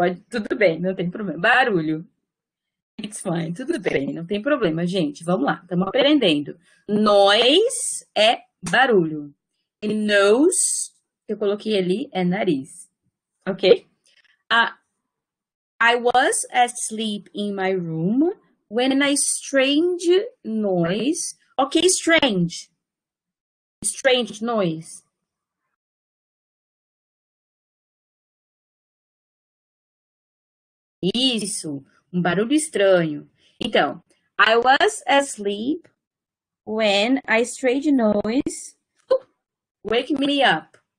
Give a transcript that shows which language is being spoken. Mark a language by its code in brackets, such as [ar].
[pt] Tudo bem, não tem problema. Barulho. [en] It's fine, [pt] tudo bem, não tem problema, gente. Vamos lá, estamos aprendendo. Noise é barulho. E nose, que eu coloquei ali, é nariz. Ok? [en] I was asleep in my room when a strange noise. Ok, strange. Strange noise. [pt] Isso, um barulho estranho. [en] Então, I was asleep when a strange noise wake me up.